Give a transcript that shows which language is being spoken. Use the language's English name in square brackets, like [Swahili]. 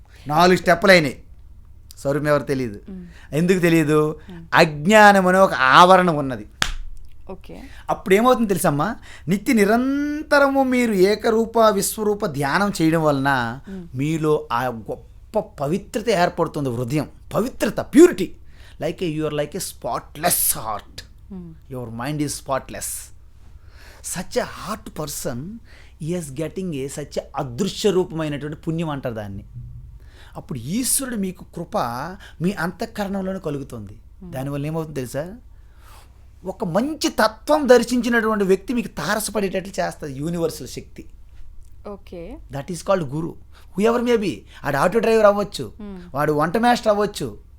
[Telugu] 4 స్టెప్పులు అయినాయి, స్వరూపం ఎవరు తెలియదు. ఎందుకు తెలియదు? అజ్ఞానం అనే ఒక ఆవరణ ఉన్నది. అప్పుడు ఏమవుతుంది తెలుసమ్మా? నిత్య నిరంతరము మీరు ఏకరూప విశ్వరూప ధ్యానం చేయడం వలన మీలో ఆ గొప్ప పవిత్రత ఏర్పడుతుంది. హృదయం పవిత్రత, purity. [English] you are like a spotless heart. Your mind is spotless. Such a heart person is getting such a [Telugu] అదృశ్య రూపమైనటువంటి పుణ్యం అంటారు దాన్ని. అప్పుడు ఈశ్వరుడు మీకు కృప మీ అంతఃకరణంలోనే కలుగుతుంది. దానివల్ల ఏమవుతుంది తెలుసా? ఒక మంచి తత్వం దర్శించినటువంటి వ్యక్తి మీకు తారసపడేటట్లు చేస్తుంది universal Shakti. [English] That is called guru. Whoever maybe. [Telugu] ఆడు ఆటో డ్రైవర్ అవ్వచ్చు, వాడు వంట మాస్టర్ అవ్వచ్చు,